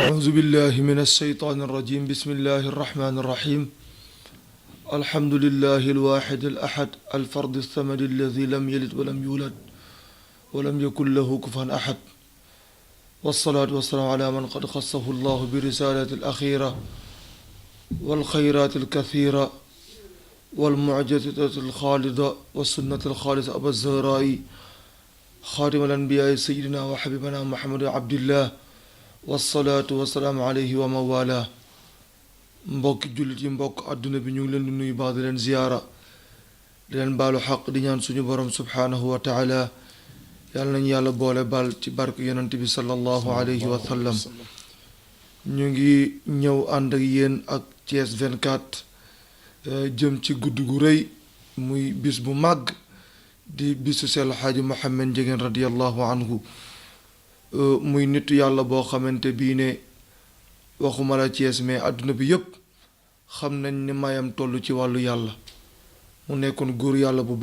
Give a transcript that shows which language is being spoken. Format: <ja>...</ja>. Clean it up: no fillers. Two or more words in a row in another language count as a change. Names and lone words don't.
<ar>بالله من الشيطان الرجيم بسم الله الرحمن الرحيم الحمد لله الواحد الأحد الفرد الصمد الذي لم يلد ولم يولد ولم يكن له كفوا أحد والصلاة والسلام على من قد خصه الله برسالة الأخيرة والخيرات الكثيرة والمعجزة الخالدة والسنة الخالصة أبا الزهراء خاتم الأنبياء سيدنا وحبيبنا محمد عبد الله والصلاة والسلام عليه ومن والاه</ar> <wo>mbokki jullit yi mbokk àdduna bi ñu ngi leen di nuyu baax di leen ziyaara di leen baalu xaq di ñaan suñu borom</wo> <ar>سبحانه وتعالى</ar> <wo>yàlla nañu yàlla boole baal ci barke yonent bi</wo> <ar>صلى الله عليه وسلم</ar> <wo>ñu ngi ñëw ànd ak yéen ak Thiès 24 jëm ci guddi gu rëy muy bis bu màgg di bisu Seex Xaaji Muhammad Ndiéguène</wo> <ar>رضي الله عنه</ar> <wo>muy nitu yàlla boo xamante bii ne waxuma la Thiès mais àdduna bi yépp xam nañ ni mayam toll ci wàllu yàlla mu nekkoon góor yàlla bu</wo>